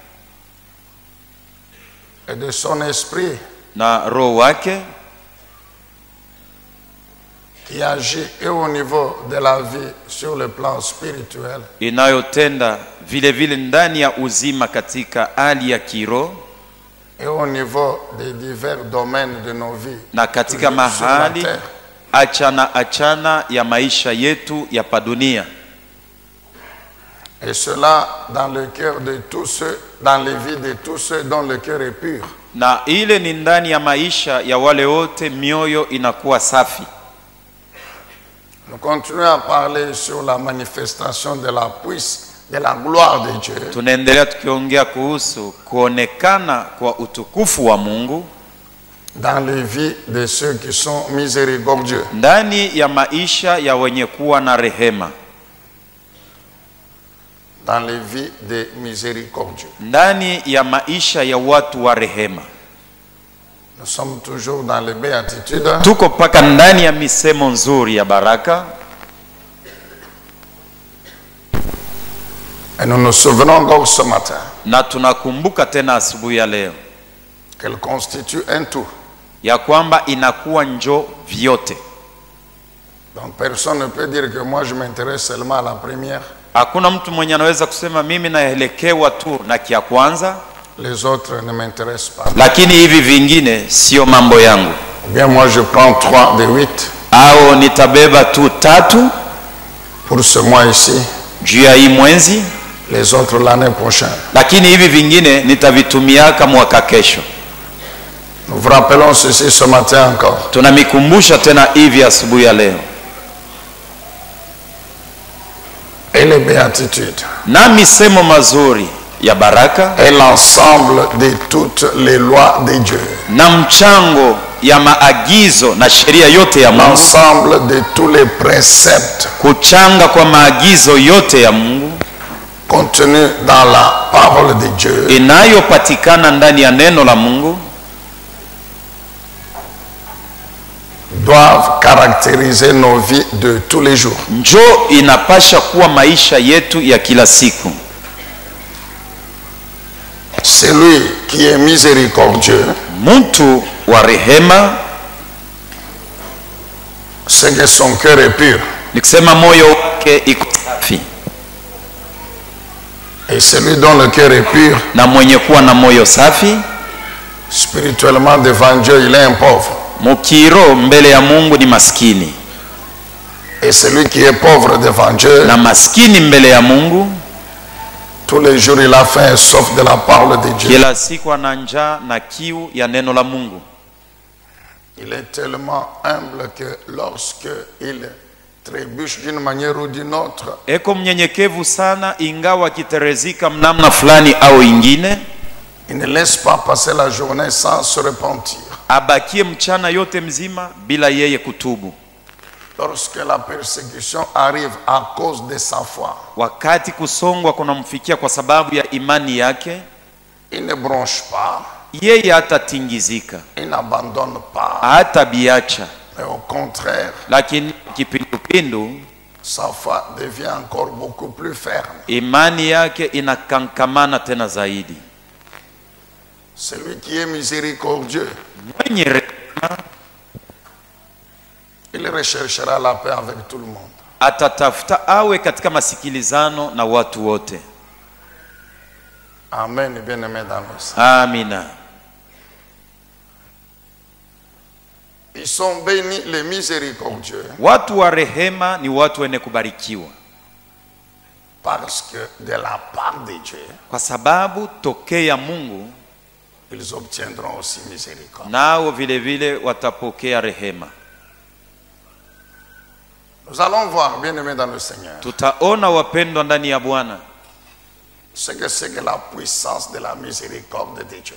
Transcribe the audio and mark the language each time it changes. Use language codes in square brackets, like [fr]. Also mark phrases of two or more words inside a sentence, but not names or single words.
[fr] et de son esprit [sw] na roho wake, [fr] qui agit et au niveau de la vie sur le plan spirituel [sw] inayotenda vile vile ndani ya uzima katika hali ya kiroho [fr] et au niveau des divers domaines de nos vies [sw] na katika [fr] sur la [sw] mahali [fr] terre. [sw] achana ya maisha yetu ya padunia. [fr] Et cela dans le cœur de tous ceux, dans les vies de tous ceux dont le cœur est pur. [sw] Na ile ni ndani ya maisha ya wale wote mioyo inakuwa safi. [fr] Nous continuons à parler sur la manifestation de la puissance, de la gloire de Dieu [sw] Tunaendelea tukiongea kuhusu kuonekana kwa utukufu wa Mungu [fr] dans les vies de ceux qui sont miséricordieux. [sw] ndani ya maisha ya wenye kuwa na rehema, [fr] Dans les vies des miséricordieux. [sw] ndani ya maisha ya watu wa rehema. [fr] Nous sommes toujours dans les béatitudes. [sw] Tuko paka ndani ya misemo nzuri ya baraka, [fr] Et nous nous souvenons encore ce matin [sw] na tunakumbuka tena asubuhi ya leo [fr] qu'elle constitue un tout. [sw] ya kwamba inakuwa njo vyote. [fr] Donc personne ne peut dire que moi je m'intéresse seulement à la première. [sw] Hakuna mtu mwenye anaweza kusema mimi naelekewa tu na kia kwanza, [fr] Les autres ne m'intéressent pas. [sw] lakini hivi vingine sio mambo yangu. [fr] Ou bien moi je prends 3 des 8 [sw] Au nitabeba tu 3 [fr] pour ce mois ici, [sw] juu ya hii mwezi, [fr] les autres l'année prochaine. [sw] lakini hivi vingine nitavitumiaka mwaka kesho. [fr] Nous vous rappelons ceci ce matin encore. [sw] Tunamikumbusha tena hivi asubuhi ya leo. [fr] Et les béatitudes. [sw] Na misemo mazuri ya baraka [fr] Et l'ensemble de toutes les lois de Dieu. [sw] na mchango ya maagizo na sheria yote ya Mungu, [fr] L'ensemble de tous les préceptes [sw] kuchanga kwa maagizo yote ya Mungu [fr] contenus dans la parole de Dieu [sw] inayopatikana ndani ya neno la Mungu [fr] doivent caractériser nos vies de tous les jours. [sw] njo inapasha kuwa maisha yetu ya kila siku. [fr] Celui qui est miséricordieux, [sw] Mtu wa rehema, [fr] c'est que son cœur est pur. [sw] nikisema moyo wake iko safi, [fr] Et celui dont le cœur est pur, [sw] na mwenye kuwa na moyo safi, [fr] spirituellement devant Dieu, il est un pauvre. [sw] mukiro mbele ya Mungu ni maskini, [fr] Et celui qui est pauvre devant Dieu, [sw] na maskini mbele ya Mungu [fr] tous les jours il a faim sauf de la parole de Dieu. [sw] kila siku ana njaa na kiu ya neno la Mungu. [fr] Il est tellement humble que lorsque il trébuche d'une manière ou d'une autre, [sw] Eko mnyenyekevu sana, ingawa kiterezika mnamna fulani au ingine, [fr] il ne laisse pas passer la journée sans se repentir. [sw] abakie mchana yote mzima bila yeye kutubu. [fr] Lorsque la persécution arrive à cause de sa foi, [sw] Wakati kusongwa kunamfikia kwa sababu ya imani yake, [fr] il ne bronche pas, [sw] yeye hatatingizika, [fr] il n'abandonne pas, [sw] hatabiacha, [fr] mais au contraire, [sw] lakini kipindupindu [fr] sa foi devient encore beaucoup plus ferme. [sw] imani yake inakankamana tena zaidi. [fr] Celui qui est miséricordieux, [sw] Mwenye rehema [fr] il recherchera la paix avec tout le monde. [sw] atatafuta awe katika masikilizano na watu wote. [fr] Amen, bien-aimé dans le Seigneur. [sw] Amina. [fr] Ils sont bénis les miséricordieux [sw] Watu wa rehema ni watu wenye kubarikiwa, [fr] parce que de la part de Dieu, [sw] kwa sababu tokea Mungu [fr] ils obtiendront aussi miséricorde. [sw] nao vile vile watapokea rehema. [fr] Nous allons voir, bien-aimés dans le Seigneur, [sw] Tutaona wapendwa ndani ya Bwana [fr] ce que c'est que la puissance de la miséricorde de Dieu.